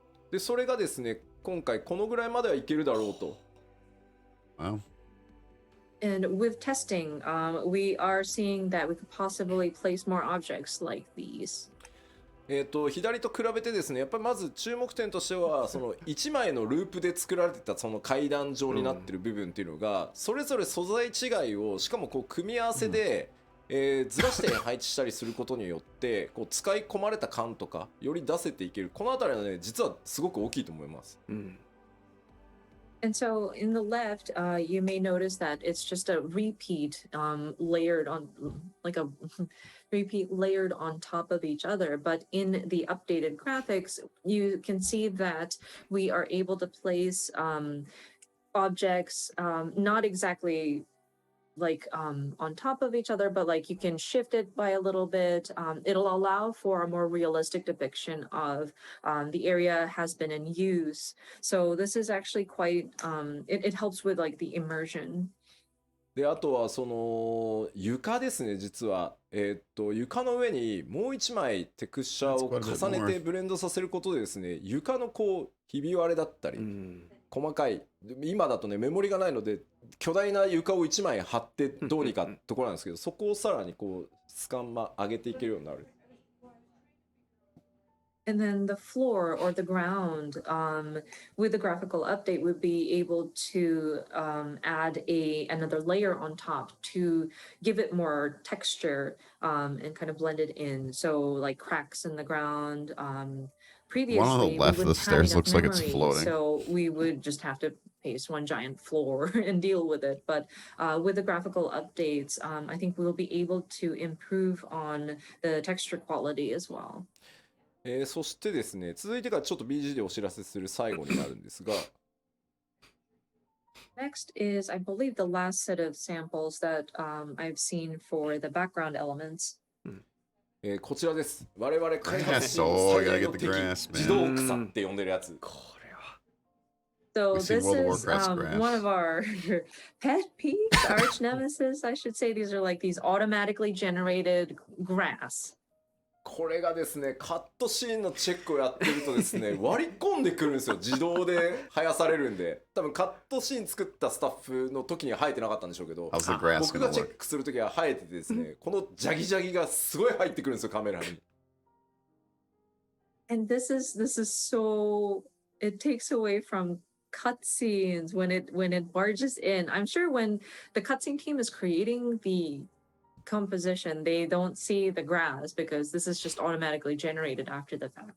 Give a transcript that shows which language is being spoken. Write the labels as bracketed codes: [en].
[ja] で、それがですね、今回このぐらいまではいけるだろうと。 [en] Wow. And with testing, we are seeing that we could possibly place more objects like these. [ja] 左と比べてですね、やっぱりまず注目点としてはその1枚のループで作られてたその階段状になってる部分っていうのが、それぞれ素材違いをしかもこう組み合わせで、ずらして配置したりすることによってこう使い込まれた感とかより出せていける、このあたりはね実はすごく大きいと思います。 [en] And so in the left, you may notice that it's just a repeat layered on, like a repeat layered on top of each other. But in the updated graphics, you can see that we are able to place objects not exactly like on top of each other, but like you can shift it by a little bit. It'll allow for a more realistic depiction of the area has been in use. So this is actually quite it helps with like the immersion. [ja] であとはその床ですね、実は床の上にもう一枚テクスチャーを重ねてブレンドさせることでですね、床のこうひび割れだったり、細かい、今だとねメモリがないので巨大な床を1枚貼ってどうにかところなんですけど、そこをさらにこうスカン上げていけるようになる。 [en] And then the floor or the ground with the graphical update would be able to add another layer on top to give it more texture and kind of blend it in. So like cracks in the ground. Previously, one on the left of the stairs looks like it's floating. So we would just have to paste one giant floor and deal with it. But with the graphical updates, I think we'll be able to improve on the texture quality as well. [ja] そしてですね、続いてがちょっと BG でお知らせする最後になるんですが、 [en] Next is, I believe, the last set of samples that I've seen for the background elements. [ja] こちらです。我々開発チーム最大の敵、自動草って呼んでるやつ。 [en] So this is one of our pet peeves, arch nemesis, I should say. These are like these automatically generated grass. [ja] これがですね、カットシーンのチェックをやってるとですね、割り込んでくるんですよ。自動で生やされるんで。多分カットシーン作ったスタッフの時には生えてなかったんでしょうけど、僕がチェックする時は生えててですね、このジャギジャギがすごい入ってくるんですよ、カメラに。 [en] And this is so, it takes away from cutscenes when it barges in. I'm sure when the cutscene team is creating the composition, they don't see the grass because this is just automatically generated after the fact.